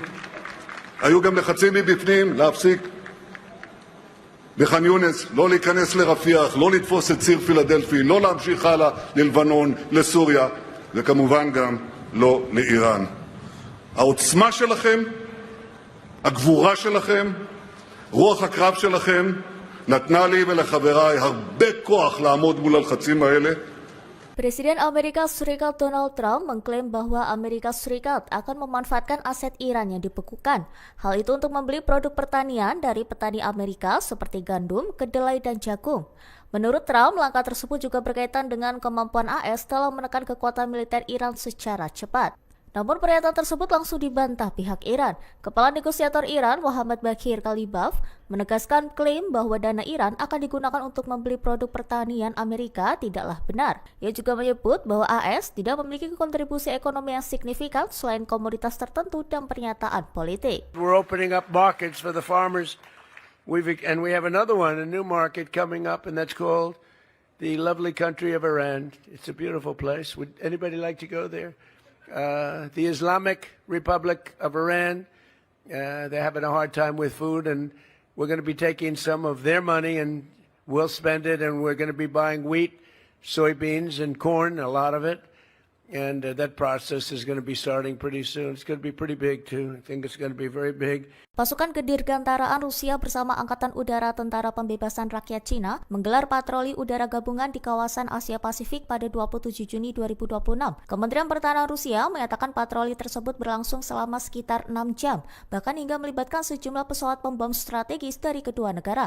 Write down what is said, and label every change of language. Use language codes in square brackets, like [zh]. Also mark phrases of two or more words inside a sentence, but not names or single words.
[he] היו גם לחצים מבפנים להפסיק בח'אן יונס, לא להיכנס לרפיח, לא לתפוס את ציר פילדלפי, לא להמשיך הלאה ללבנון, לסוריה, וכמובן גם לא לאיראן. העוצמה שלכם, הגבורה שלכם, רוח הקרב שלכם, נתנה לי ולחבריי הרבה כוח לעמוד מול הלחצים האלה. [id] Presiden Amerika Serikat Donald Trump mengklaim bahwa Amerika Serikat akan memanfaatkan aset Iran yang dibekukan. Hal itu untuk membeli produk pertanian dari petani Amerika seperti gandum, kedelai, dan jagung. Menurut Trump, langkah tersebut juga berkaitan dengan kemampuan AS dalam menekan kekuatan militer Iran secara cepat. Namun pernyataan tersebut langsung dibantah pihak Iran. Kepala negosiator Iran, Mohammad Baghir Kalibaf, menegaskan klaim bahwa dana Iran akan digunakan untuk membeli produk pertanian Amerika tidaklah benar. Ia juga menyebut bahwa AS tidak memiliki kontribusi ekonomi yang signifikan selain komoditas tertentu dan pernyataan politik. [en] We're opening up markets for the farmers. We have another one, a new market coming up, and that's called the lovely country of Iran. It's a beautiful place. Would anybody like to go there? The Islamic Republic of Iran, they're having a hard time with food, and we're going to be taking some of their money and we'll spend it, and we're going to be buying wheat, soybeans, and corn, a lot of it. And that process is going to be starting pretty soon. It's going to be pretty big too. I think it's going to be very big. [id] Pasukan Kedirgantaraan Rusia bersama Angkatan Udara Tentara Pembebasan Rakyat Cina menggelar patroli udara gabungan di kawasan Asia Pasifik pada 27 Juni 2026. Kementerian Pertahanan Rusia menyatakan patroli tersebut berlangsung selama sekitar 6 jam, bahkan hingga melibatkan sejumlah pesawat pembom strategis dari kedua negara.